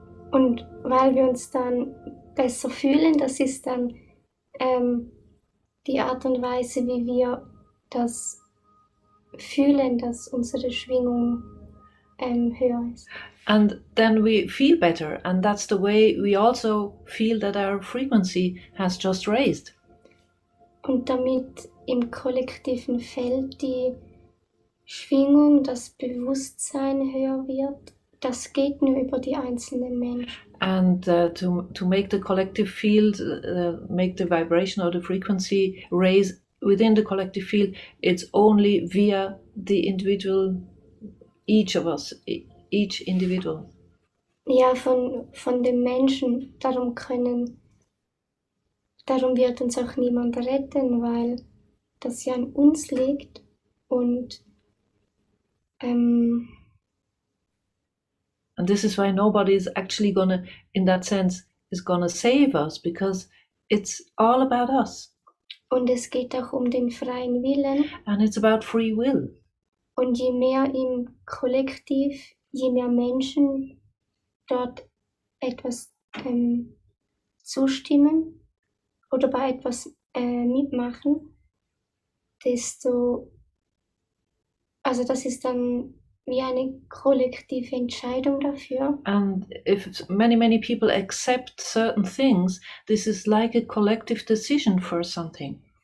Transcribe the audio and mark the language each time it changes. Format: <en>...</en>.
<de>Und weil wir uns dann besser fühlen, das ist dann die Art und Weise, wie wir das fühlen, dass unsere Schwingung höher ist.</de> <en>And then we feel better, and that's the way we also feel that our frequency has just raised.</en> <de>Und damit im kollektiven Feld die Schwingung, das Bewusstsein höher wird, das geht nur über die einzelnen Menschen.</de> <en>And to make the collective field, make the vibration or the frequency raise within the collective field, it's only via the individual, each of us, each individual.</en> <de>Ja, von den Menschen. Darum können darum wird uns auch niemand retten, weil das ja an uns liegt und</de> <en>And this is why nobody is actually gonna, in that sense, is gonna save us, because it's all about us.</en> <de>Und es geht auch um den freien Willen.</de> <en>And it's about free will.</en> <de>Und je mehr im Kollektiv, je mehr Menschen dort etwas zustimmen oder bei etwas mitmachen, also das ist dann wie eine kollektive Entscheidung dafür.</de> <en>And if many people accept certain things, this is like a collective decision for something.</en>